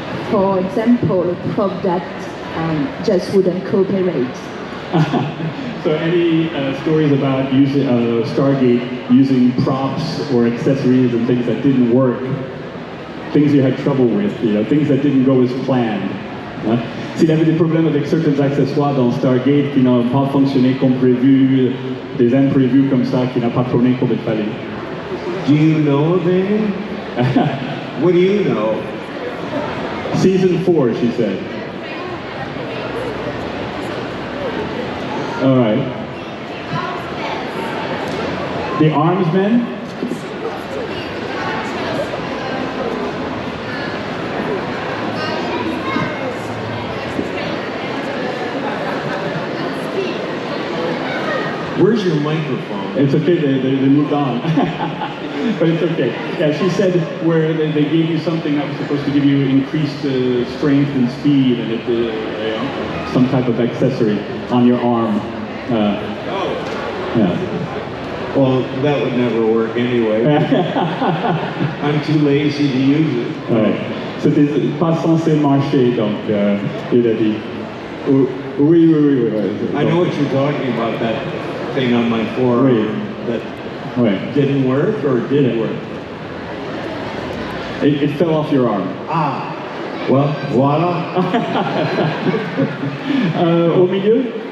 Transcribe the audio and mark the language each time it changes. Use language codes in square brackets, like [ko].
[en] For example, a prop that just wouldn't cooperate. So any stories about using Stargate using props or accessories and things that didn't work? things you had trouble with, things that didn't go as planned. [fr] Hein? S'il avait des problèmes avec certains accessoires dans Stargate qui n'ont pas fonctionné comme prévu, des imprévus comme ça qui n'ont pas tourné comme il fallait. [en] Do you know them? What do you know? Season 4, she said. All right. The Arms Men? Where's your microphone? It's okay, they moved on. But it's okay. Yeah, she said where they gave you something that was supposed to give you increased strength and speed, and it, some type of accessory on your arm. Yeah. Well, that would never work anyway. I'm too lazy to use it. [fr] Ouais. C'était pas censé marcher, donc il a dit. Oui. [en] I know what you're talking about, that thing on my forearm that didn't work, or did it work? It fell off your arm. Ah, well, voila. [fr] Au milieu?